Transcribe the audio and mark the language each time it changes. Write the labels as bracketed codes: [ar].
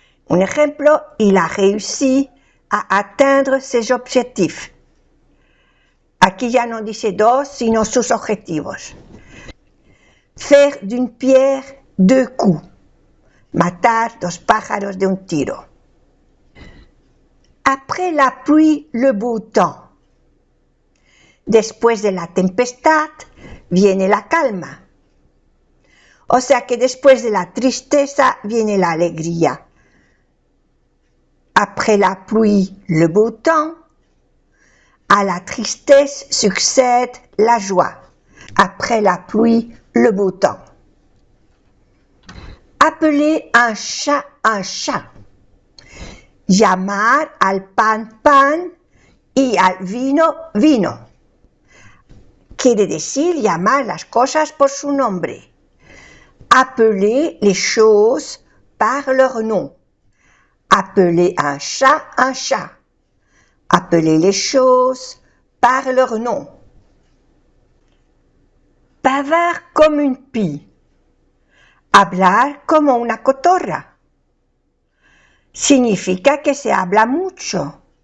[es] Un ejemplo, [fr] il a réussi à atteindre ses objectifs. [es] Aquí ya no dice dos, sino sus objetivos. [fr] Faire d'une pierre deux coups. [es] Matar dos pájaros de un tiro. [fr] Après la pluie, le beau temps. [es] Después de la tempestad, viene la calma. O sea que después de la tristeza, viene la alegría. [fr] Après la pluie, le beau temps. À la tristesse succède la joie. Après la pluie, le beau temps. Appeler un chat un chat. [es] Llamar al pan pan y al vino vino. Quiere decir llamar las cosas por su nombre. [fr] Appeler les choses par leur nom. Appeler un chat un chat. Appeler les choses par leur nom. Bavard comme une pie. [es] Hablar como una cotorra. Significa que se habla mucho.